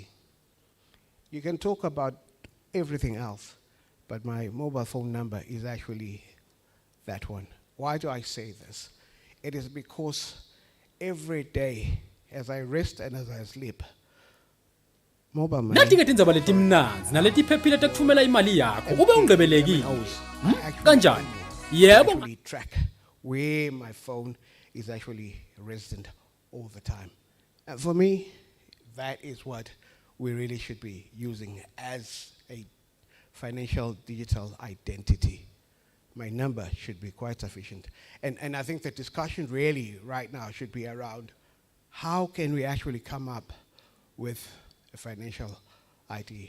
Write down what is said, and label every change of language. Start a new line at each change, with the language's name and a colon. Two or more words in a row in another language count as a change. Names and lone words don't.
English: You can talk about everything else, but my mobile phone number is actually that one. Why do I say this? It is because every day, as I rest and as I sleep, mobile money.
Swati: Nathi ngetindzaba letimnanzi naletiphephile tekutfumela imali yakho ube ungcebelekile. Kanjani? Yebo.
English: Actually track where my phone is actually resident all the time. And for me, that is what we really should be using as a financial digital identity. my number should be quite sufficient. And I think the discussion really right now should be around how can we actually come up with a financial ID.